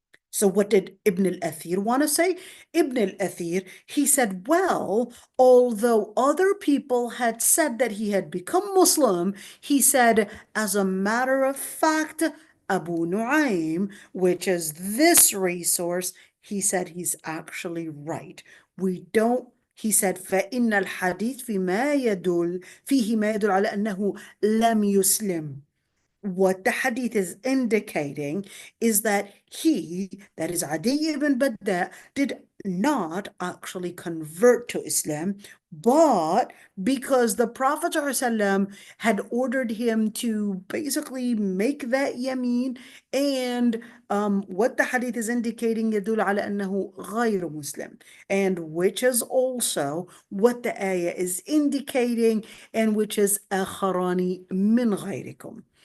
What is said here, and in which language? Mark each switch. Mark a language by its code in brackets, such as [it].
[en] So what did Ibn al-Athir want to say? Ibn al-Athir, he said, well, although other people had said that he had become Muslim, he said, as a matter of fact, Abu Nu'aym, which is this resource, he said he's actually right. We don't, he said [ar] فإن الحديث فيه ما يدل على أنه لم يسلم. [en] What the hadith is indicating is that he, that is Adi ibn Badda, did not actually convert to Islam, but because the Prophet ﷺ had ordered him to basically make that yameen, and what the hadith is indicating [ar] يدل على أنه غير مسلم, [en] and which is also what the ayah is indicating, and which is [ar] آخران من غيركم.